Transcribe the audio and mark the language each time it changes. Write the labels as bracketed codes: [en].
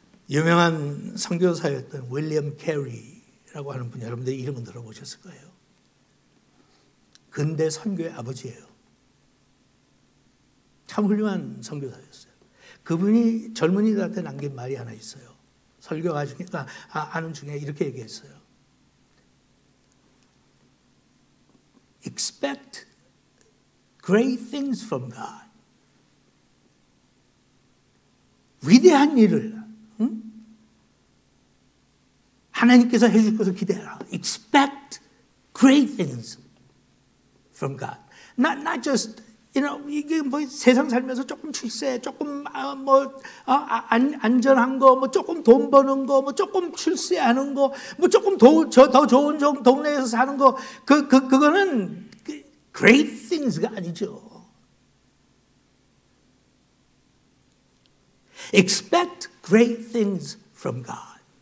[ko] 유명한 선교사였던 윌리엄 캐리라고 하는 분 여러분들 이름은 들어보셨을 거예요. 근대 선교의 아버지예요. 참 훌륭한 선교사였어요. 그분이 젊은이들한테 남긴 말이 하나 있어요. 설교가 중에 아는 중에 이렇게 얘기했어요. [en] Expect great things from God. [ko] 위대한 일을 하나님께서 해줄 것을 기대하라. [en] Expect great things from God. Not just, [ko] 이게 뭐 세상 살면서 조금 출세, 조금 안전한 거, 뭐 조금 돈 버는 거, 뭐 조금 출세하는 거, 뭐 조금 더 좋은 동네에서 사는 거, 그거는 [en] great things [ko] 가 아니죠. [en] Expect great things from God.